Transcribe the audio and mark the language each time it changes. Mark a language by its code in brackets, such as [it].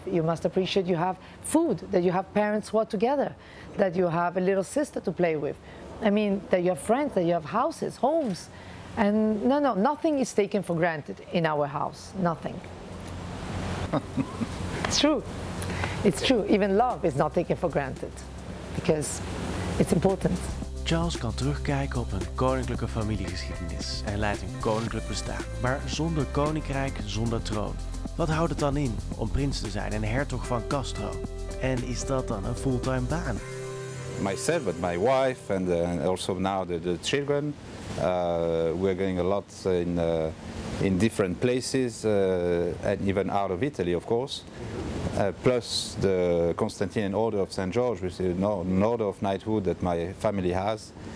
[en] You must appreciate you have food, that you have parents who are together, that you have a little sister to play with. I mean, that you have friends, that you have houses, homes. And no, nothing is taken for granted in our house, nothing. It's true. It's true. Even love is not taken for granted, because it's important. [nl] Charles kan terugkijken op een koninklijke familiegeschiedenis en leidt een koninklijk bestaan, maar zonder koninkrijk, zonder troon. Wat houdt het dan in om prins te zijn en hertog van Castro? En is dat dan een fulltime baan? [en] myself, but my wife and also now the children. We're going a lot in different places and even out of Italy, of course. Plus the Constantinian Order of St. George, which is an order of knighthood that my family has.